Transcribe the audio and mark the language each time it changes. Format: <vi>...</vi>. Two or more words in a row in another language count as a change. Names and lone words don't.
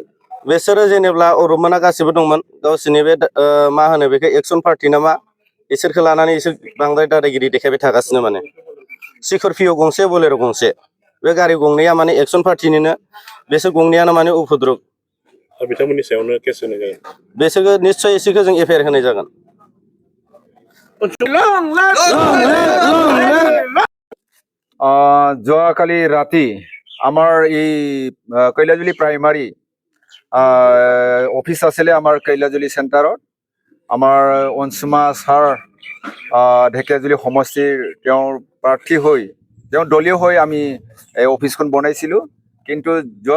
<brx>बिसोरो जेनेब्ला अरुपमोना गासिबो दंमोन गावसोरनि बे मा होनो बेखौ</brx> <en>action party</en> <brx>नामा इसोरखौ लानानै इसोर बांद्राय दादागिरि देखायबाय थागासिनो। माने स्करपिय' गंसे बलेर' गंसे बे गारि गंनैया माने एक्सन पार्टिनिनो बिसोर गंनैयानो माने उपद्रब। बिथांमोननि सायावनो केस होनाय जागोन। बिसोरखौ निस्सय इसोरखौ जों एफआइआर होनाय जागोन।</brx> <as>যোৱাকালি ৰাতি আমাৰ এই কৈলাজুলি</as> <en>primary office</en> <as>আছিলে আমাৰ কৈলাজুলি চেণ্টাৰত আমাৰ অনসুমা ছাৰ ঢেকীয়াজুলি সমষ্টিৰ তেওঁৰ প্ৰাৰ্থী হৈ তেওঁ দলীয় হৈ আমি এই অফিচখন বনাইছিলোঁ।</as>